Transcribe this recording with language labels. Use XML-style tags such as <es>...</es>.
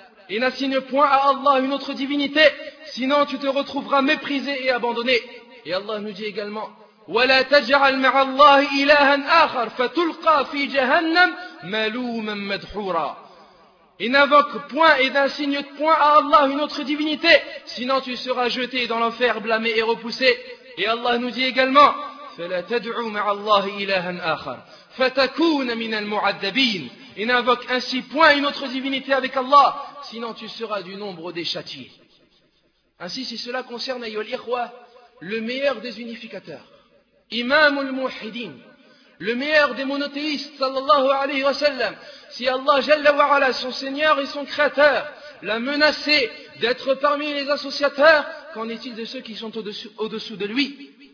<fr>Et n'assigne point à Allah une autre divinité, sinon tu te retrouveras méprisé et abandonné. Et Allah nous dit également,</fr> <ar>وَلَا تَجْعَلْ مَعَ اللَّهِ إِلَهًا آخَرْ فَتُلْقَى فِي جَهَنَّمْ مَلُومًا مَدْحُورًا.</ar> <fr>Et n'invoque point et n'assigne point à Allah une autre divinité, sinon tu seras jeté dans l'enfer blâmé et repoussé. Et Allah nous dit également,</fr> <ar>فَلَا تَدْعُوا مَعَ اللَّهِ إِلَهًا آخَرْ فَتَكُونَ مِنَ الْمُعَذَّبِينَ.</ar> <fr>Et n'invoque ainsi point une autre divinité avec Allah, sinon tu seras du nombre des châtiés. Ainsi, si cela concerne ayyuhal ikhwa, le meilleur des unificateurs, Imam al-Muhidin, le meilleur des monothéistes, sallallahu alayhi wa sallam, si Allah jalla wa ala, son Seigneur et son Créateur, l'a menacé d'être parmi les associateurs, qu'en est-il de ceux qui sont au-dessous de lui?</fr>